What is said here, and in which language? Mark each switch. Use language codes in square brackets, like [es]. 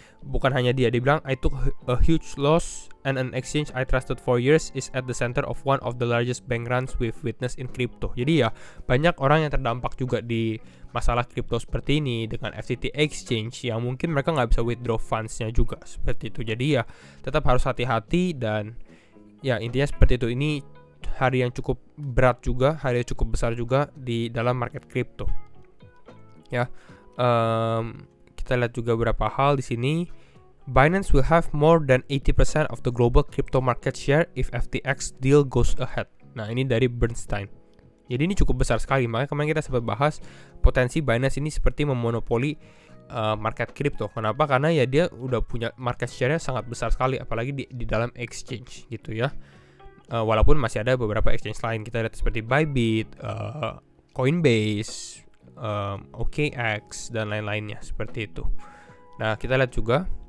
[id] Bukan hanya dia bilang [en] I took a huge loss and an exchange I trusted for years is at the center of one of the largest bank runs we've witnessed in crypto. [id] Jadi ya banyak orang yang terdampak juga di masalah crypto seperti ini dengan FTT exchange yang mungkin mereka nggak bisa withdraw funds-nya juga seperti itu. Jadi ya tetap harus hati-hati, dan ya intinya seperti itu. Ini hari yang cukup berat juga, hari yang cukup besar juga di dalam market crypto. Ya, kita lihat juga beberapa hal di sini. [en] Binance will have more than 80% of the global crypto market share if FTX deal goes ahead. [id] Nah, ini dari Bernstein. Jadi ini cukup besar sekali. Makanya kemarin kita sempat bahas potensi Binance ini seperti memonopoli market crypto. Kenapa? Karena ya dia udah punya market share-nya sangat besar sekali, apalagi di dalam exchange gitu ya. Walaupun masih ada beberapa exchange lain, kita lihat seperti Bybit, Coinbase, OKX dan lain-lainnya seperti itu. Nah, kita lihat juga.